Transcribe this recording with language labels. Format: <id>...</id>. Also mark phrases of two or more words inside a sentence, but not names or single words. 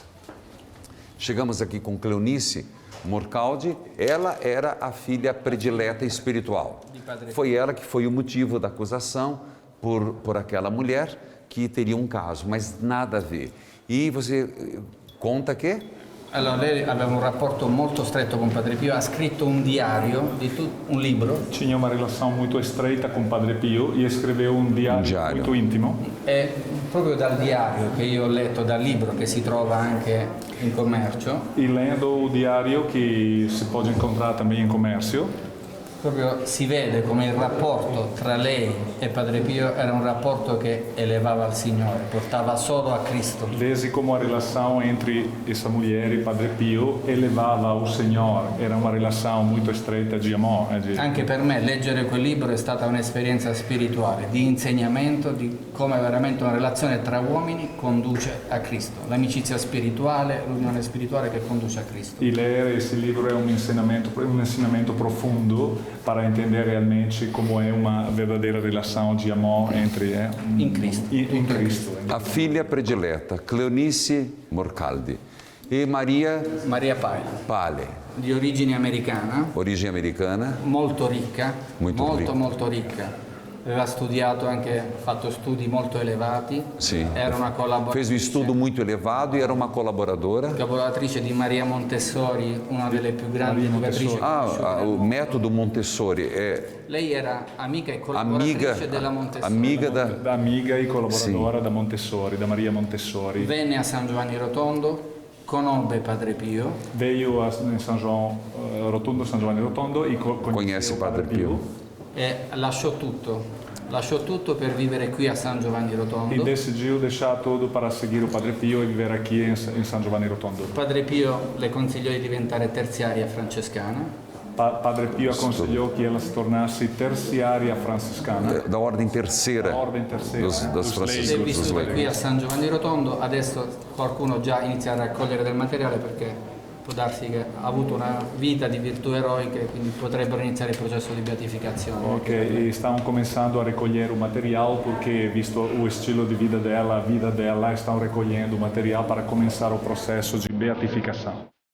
<pt>Chegamos aqui com Cleonice Morcaldi, ela era a filha predileta espiritual. Foi ela que foi o motivo da acusação por aquela mulher que teria um caso, mas nada a ver. E você conta que?</pt> <it>Allora, lei aveva un rapporto molto stretto con Padre Pio, ha scritto un diario, un libro.</it> <pt>Tinha uma relação muito estreita com Padre Pio e escreveu um diário muito íntimo.</pt> <it>E proprio dal diario che io ho letto, dal libro che si trova anche in commercio.</it> <pt>E lendo o diário que se pode encontrar também em comércio.</pt> <it>Proprio si vede come il rapporto tra lei e Padre Pio era un rapporto che elevava al Signore, portava solo a Cristo.</it> <pt>Vede como a relação entre essa mulher e Padre Pio elevava ao Senhor, era uma relação muito estreita de amor.</pt> <it>Anche per me leggere quel libro è stata un'esperienza spirituale, di insegnamento di come veramente una relazione tra uomini conduce a Cristo, l'amicizia spirituale, l'unione spirituale che conduce a Cristo.</it> <pt>E ler esse livro é um ensinamento profundo para entender realmente como é uma verdadeira relação de amor entre</pt> <it>in Cristo.</it> <pt>A filha predileta, Cleonice Morcaldi, e Maria Pale,</pt> <it>di origine americana, molto ricca, molto ricca. Aveva studiato anche, fatto studi molto elevati, era una collaboratrice.</it> <pt>Fez um estudo muito elevado e era uma colaboradora.</pt> <it>Collaboratrice di Maria Montessori, una delle più grandi educatrici.</it> <pt>O método Montessori.</pt> <it>Lei era amica e collaboratrice della Montessori.</it> <pt>Amiga e collaboradora da Montessori, da Maria Montessori.</pt> <it>Venne a San Giovanni Rotondo, conobbe Padre Pio.</it> <pt>Veio a San Giovanni Rotondo e conhece Padre Pio.</pt> <it>E lasciò tutto per vivere qui a San Giovanni Rotondo.</it> <pt>E decidiu deixar tudo para seguir o Padre Pio e viver aqui em San Giovanni Rotondo.</pt> <it>Padre Pio le consigliò di diventare terziaria francescana.</it> <pt>Padre Pio aconselhou que ela se tornasse terciária franciscana. Da ordem terceira. Dos franciscanos.</pt> <it>Vissuto qui a San Giovanni Rotondo, adesso qualcuno già inizia a raccogliere del materiale perché può darsi che ha avuto una vita di virtù eroiche, quindi potrebbero iniziare il processo di beatificazione.</it> <pt>Ok, e stanno começando a recolher o material porque, visto o estilo de vida dela, a vida dela, estão recolhendo o material para começar o processo de beatificação.</pt>